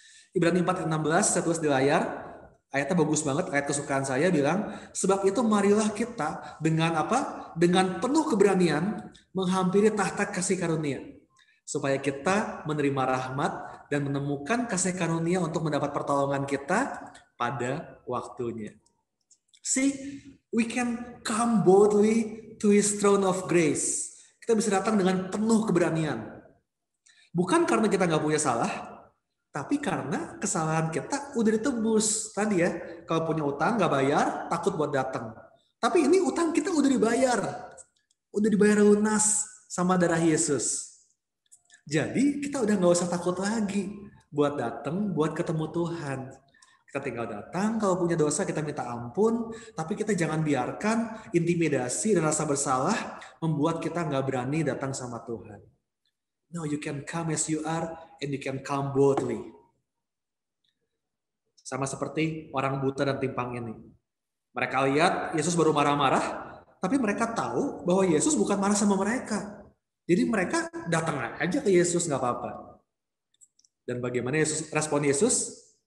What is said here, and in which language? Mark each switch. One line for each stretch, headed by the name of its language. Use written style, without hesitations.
Indonesian: Ibrani 4:16 saya tulis di layar. Ayatnya bagus banget, ayat kesukaan saya bilang, sebab itu marilah kita dengan apa? Dengan penuh keberanian menghampiri tahta kasih karunia. Supaya kita menerima rahmat dan menemukan kasih karunia untuk mendapat pertolongan kita pada waktunya.
English: See, we can come boldly to His throne of grace.
Indonesian: Kita bisa datang dengan penuh keberanian. Bukan karena kita nggak punya salah, tapi karena kesalahan kita udah ditebus. Tadi ya, kalau punya utang nggak bayar, takut buat datang. Tapi ini utang kita udah dibayar. Udah dibayar lunas sama darah Yesus. Jadi kita udah nggak usah takut lagi buat datang, buat ketemu Tuhan. Kita tinggal datang, kalau punya dosa kita minta ampun, tapi kita jangan biarkan intimidasi dan rasa bersalah membuat kita nggak berani datang sama Tuhan.
English: No, you can come as you are and you can come boldly.
Indonesian: Sama seperti orang buta dan timpang ini. Mereka lihat Yesus baru marah-marah, tapi mereka tahu bahwa Yesus bukan marah sama mereka. Jadi mereka datang aja ke Yesus, nggak apa-apa. Dan bagaimana respon Yesus?